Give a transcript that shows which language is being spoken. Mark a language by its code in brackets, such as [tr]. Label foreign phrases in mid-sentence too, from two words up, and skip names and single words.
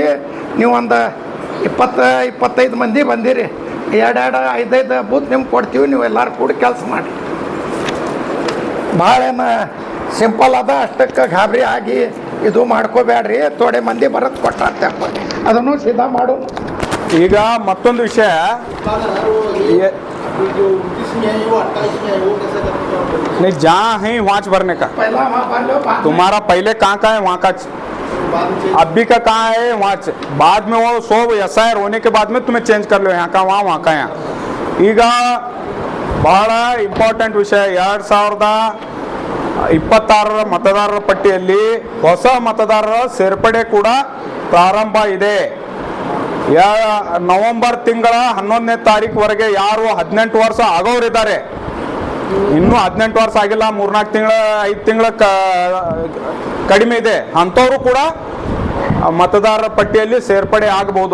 [kn] ನೀವು ಒಂದು 20-25 ಮಂದಿ ಬಂದಿರಿ, 2-5 ಬೂತ್ ನಿಮ್ಗೆ ಕೊಡ್ತೀವಿ. ನೀವು ಎಲ್ಲರೂ ಕೂಡಿ ಕೆಲಸ ಮಾಡಿ. ಭಾಳೇನ ಸಿಂಪಲ್ ಅದ, ಅಷ್ಟಕ್ಕೆ ಗಾಬರಿ ಆಗಿ ಇದು ಮಾಡ್ಕೋಬೇಡ್ರಿ. ಥೋಡೆ ಮಂದಿ ಬರೋದು ಕೊಟ್ಟ ಅದನ್ನು ಸೀದಾ ಮಾಡು. ಈಗ ಮತ್ತೊಂದು ವಿಷಯ, [hi] नहीं जहाँ है वहाँ भरने का, तुम्हारा पहले कहाँ का है वहाँ का, अभी का कहाँ है वहाँ, बाद में वो 100 SIR होने के बाद में तुम्हें चेंज कर लो, यहाँ का वहाँ का यहाँ. [kn] ಈಗ ಬಹಳ ಇಂಪಾರ್ಟೆಂಟ್ ವಿಷಯ, 2026 ಮತದಾರರ ಪಟ್ಟಿಯಲ್ಲಿ ಹೊಸ ಮತದಾರರ ಸೇರ್ಪಡೆ ಕೂಡ ಪ್ರಾರಂಭ ಇದೆ. ನವೆಂಬರ್ ತಿಂಗಳ 11ನೇ ತಾರೀಕುವರೆಗೆ ಯಾರು 18 ವರ್ಷ ಆಗೋರಿದ್ದಾರೆ, ಇನ್ನೂ 18 ವರ್ಷ ಆಗಿಲ್ಲ, 3-4 ತಿಂಗಳ 5 ತಿಂಗಳ ಕಡಿಮೆ ಇದೆ, ಅಂಥವರು ಕೂಡ ಮತದಾರರ ಪಟ್ಟಿಯಲ್ಲಿ ಸೇರ್ಪಡೆ ಆಗಬಹುದು.